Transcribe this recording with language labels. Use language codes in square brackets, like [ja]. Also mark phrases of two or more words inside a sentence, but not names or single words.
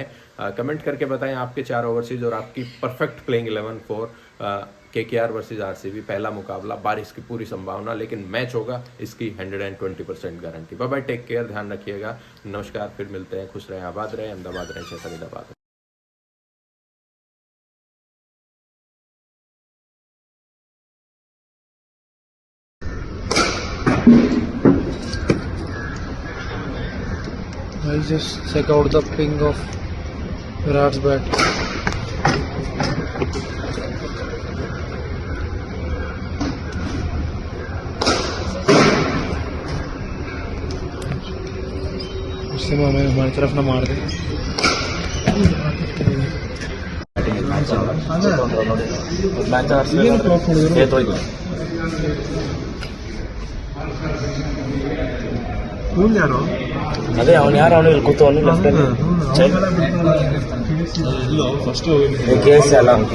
[hi] कमेंट करके बताएं आपके 4 ओवरसीज़ और आपकी [en] perfect playing 11 for KKR versus RCB. [hi] पहला मुकाबला, बारिश की पूरी संभावना, लेकिन मैच होगा इसकी 120% गारंटी। [en] bye bye, take care, [hi] ध्यान रखिएगा, नमस्कार, फिर मिलते हैं। खुश रहें, आबाद रहें, अहमदाबाद रहें, फरीदाबाद। [en] I'll just check out the ping of Virat's bat. [hi] उससे हमें हमारी तरफ ना मार दे। [kn] ಅದೇ ಅವನು ಯಾರು ಅವನು ಇಲ್ಲಿ ಕೂತವನು [en] first case [kn] ಅಲ್ಲ